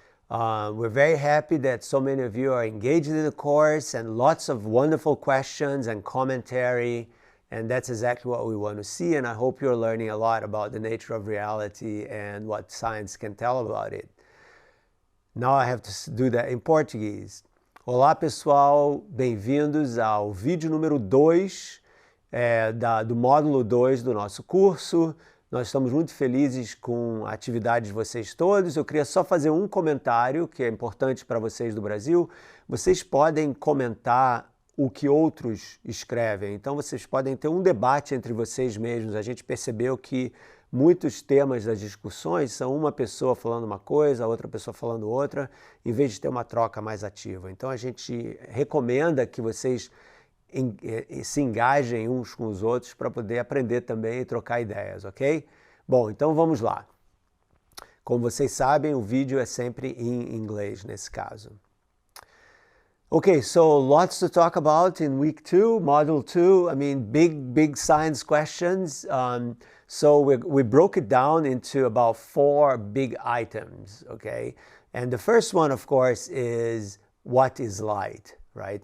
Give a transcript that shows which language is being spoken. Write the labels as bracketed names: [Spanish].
[English] We're very happy that so many of you are engaged in the course and lots of wonderful questions and commentary, and that's exactly what we want to see, and I hope you're learning a lot about the nature of reality and what science can tell about it. Now I have to do that in Portuguese. [Portuguese] Olá pessoal, bem-vindos ao vídeo número 2 do módulo 2 do nosso curso. Nós estamos muito felizes com a atividade de vocês todos. Eu queria só fazer um comentário que é importante para vocês do Brasil. Vocês podem comentar o que outros escrevem, então vocês podem ter um debate entre vocês mesmos. A gente percebeu que muitos temas das discussões são uma pessoa falando uma coisa, a outra pessoa falando outra, em vez de ter uma troca mais ativa. Então a gente recomenda que vocês se engajem uns com os outros para poder aprender também e trocar ideias, ok? Bom, então vamos lá. Como vocês sabem, o vídeo é sempre em inglês nesse caso. [English] Okay, so lots to talk about in week 2, module 2. I mean, big science questions. So we broke it down into about 4 big items, okay? And the first one, of course, is what is light, right?